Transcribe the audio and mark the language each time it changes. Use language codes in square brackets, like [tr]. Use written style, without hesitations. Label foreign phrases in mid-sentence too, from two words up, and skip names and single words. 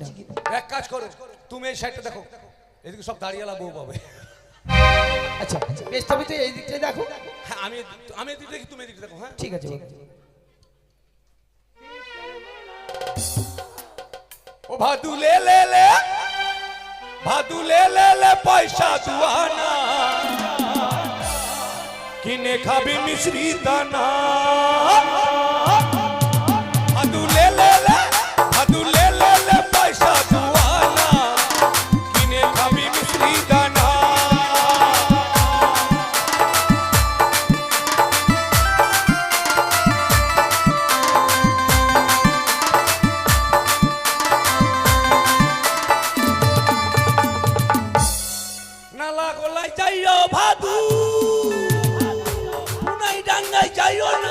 [bn] এক কাজ করো, তুমি এই সাইডটা দেখো, এদিকে সব দাঁড়িয়েলা বউ পাবে। আচ্ছা বেশ, তবে তো এই দিকটাই দেখো। হ্যাঁ, আমি এদিকে দেখি, তুমি এদিকে দেখো। হ্যাঁ, ঠিক আছে বন্ধু। ও ভাদু লে লে লে, ভাদু লে লে লে, পয়সা দুয়ানা, কিনে খাবি মিশ্রি দানা। ভাদু লে লে লে, ভাদু লে লে লে, পয়সা দুয়ানা, কিনে খাবি মিশ্রি দানা। নালা গলায় যাইও ভাদু, কুনাই ডাঙ্গাই যাইও না,